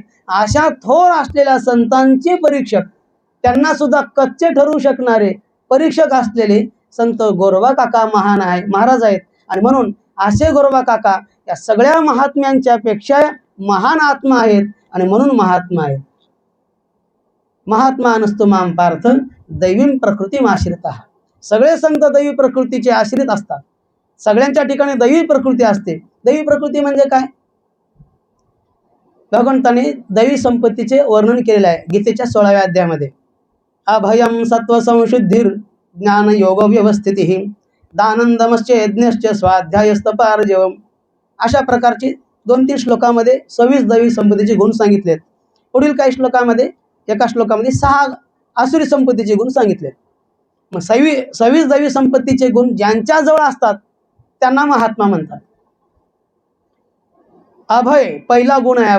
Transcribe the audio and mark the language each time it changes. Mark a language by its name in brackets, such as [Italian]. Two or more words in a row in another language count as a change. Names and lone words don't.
[Marathi] अशा थोर असलेल्या संतांचे परीक्षक, त्यांना सुद्धा कच्चे ठरवू शकणारे परीक्षक असलेले संत गोरोबा काका महाराज आहेत. आणि म्हणून असे गोरोबा काका या सगळ्या महात्म्यांच्या पेक्षा महान आत्मा आहेत आणि म्हणून महात्मा आहेत. [Sanskrit] महात्मा नसतो माम पार्थ दैवीम प्रकृती आश्रिता. [Marathi] सगळे संत दैवी प्रकृतीचे आश्रित असतात. सगळ्यांच्या ठिकाणी दैवी प्रकृती असते. दैवी प्रकृती म्हणजे काय? भगवंताने दैवी संपत्तीचे वर्णन केलेले आहे गीतेच्या 16व्या अध्यायामध्ये. [Sanskrit] अभयम सत्व संशुद्धीर ज्ञान योग व्यवस्थिती दानंदमश्च यज्ञश्च स्वाध्यायस्तपार्जवम. [Marathi] अशा प्रकारची 2-3 श्लोकामध्ये 26 दैवी संपत्तीचे गुण सांगितलेत. पुढील काही श्लोकामध्ये एका श्लोकामध्ये 6 आसुरी संपत्तीचे गुण सांगितले. मग 26 दैवी संपत्तीचे गुण ज्यांच्या जवळ असतात त्यांना महात्मा म्हणतात. अभय पहिला गुण आहे.